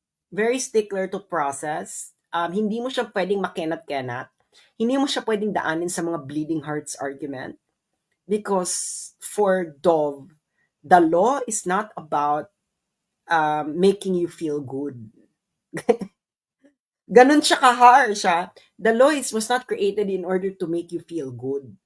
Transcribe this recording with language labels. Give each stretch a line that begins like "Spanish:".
English: Very stickler to process.
Filipino: Hindi mo siya pwedeng makenat-kenat. Hindi mo siya pwedeng daanin sa mga
English: bleeding hearts argument. Because for Dov, the law is not about making you feel good.
Filipino: Ganun siya ka-harsh.
English: The law was not created in order to make you feel good.